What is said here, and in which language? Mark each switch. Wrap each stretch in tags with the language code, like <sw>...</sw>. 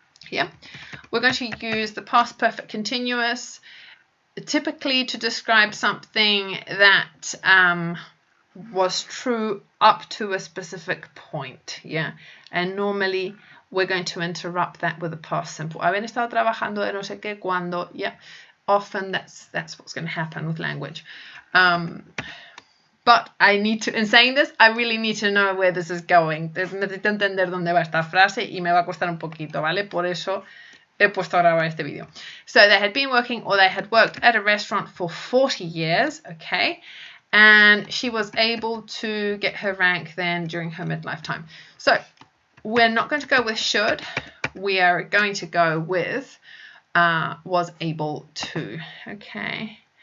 <en>Yeah, we're going to use the past perfect continuous typically to describe something that was true up to a specific point, yeah, and normally we're going to interrupt that with a past simple.</en> <es>Haber estado trabajando de no sé qué cuando,</es> <en>yeah, often that's what's going to happen with language. But I need to, in saying this, I really need to know where this is going.</en> <es>Necesito entender dónde va esta frase y me va a costar un poquito, ¿vale? Por eso he puesto a grabar este video.</es> <en>So they had been working, or they had worked at a restaurant for 40 years, okay? And she was able to get her rank then during her midlife time. So we're not going to go with should. We are going to go with was able to, okay?</en>